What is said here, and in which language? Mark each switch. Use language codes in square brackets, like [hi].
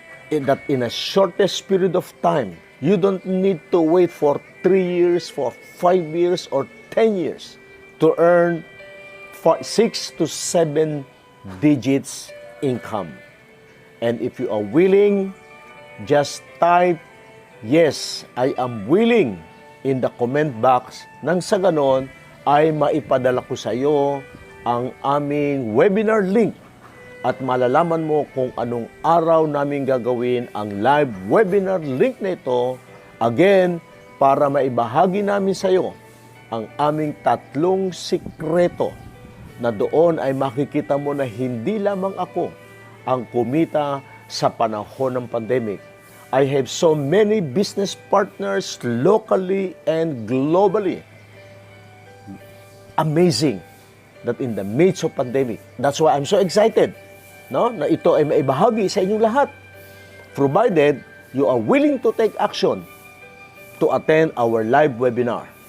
[en] In a shortest period of time, you don't need to wait for 3 years, for 5 years, or 10 years to earn 6 to 7 digits income. And if you are willing, just type, "Yes, I am willing," in the comment box. [tl] Nang sa ganon, ay maipadala ko sa iyo ang aming webinar link at malalaman mo kung anong araw namin gagawin ang live webinar link na ito. Again, para maibahagi namin sa iyo ang aming 3 sikreto na doon ay makikita mo na hindi lamang ako ang kumita sa panahon ng pandemic. [en] I have so many business partners locally and globally. Amazing that in the midst of pandemic, that's why I'm so excited, no, [tl] na ito ay maibahagi sa inyong lahat, [en] provided you are willing to take action to attend our live webinar.